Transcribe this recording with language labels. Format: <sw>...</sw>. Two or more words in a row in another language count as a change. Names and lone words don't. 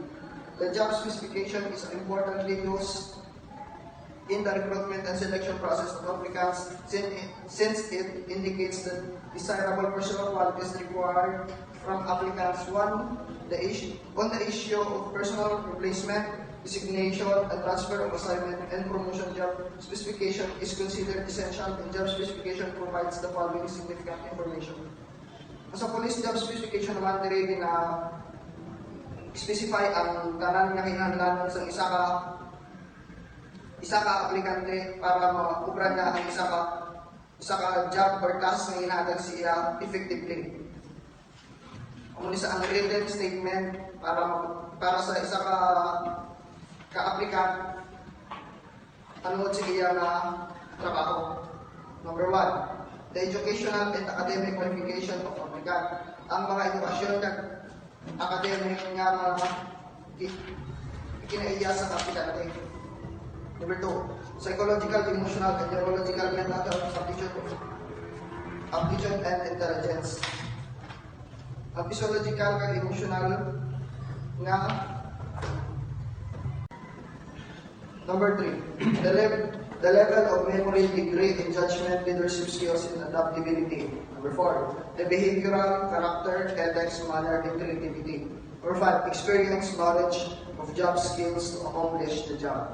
<en>The job specification is importantly used in the recruitment and selection process of applicants since it indicates the desirable personal qualities required from applicants. On the issue of personal replacement, designation, and transfer of assignment and promotion, job specification is considered essential, and job specification provides the following significant information.</en> <hil>Sa</hil> <en>police job specification</en> <hil>naman, diri na specify ang tanan nga kinahanglan sa isa ka aplikante para makubra niya ang isa ka</hil> <en>job or task</en> <hil>na hinahatag siya effectively. Ang isa ang</hil> <en>written statement</en> <hil>para sa isa ka applicant tungod sa iya na trabaho.</hil> <en>Number 1, the educational and academic qualification of applicant.</en> <hil>ang mga edukasyon at academic nga mga kinaiya sa aplikante.</hil> <en>Number 2, psychological, emotional, and neurological mental health aptitude and intelligence. Ang physiological kag emotional nga number 3, the level of memory, degree in judgment, leadership skills, and adaptability. Number 4, the behavioral, character, ethics, manner, and creativity. Number 5, experience, knowledge of job skills to accomplish the job.</en>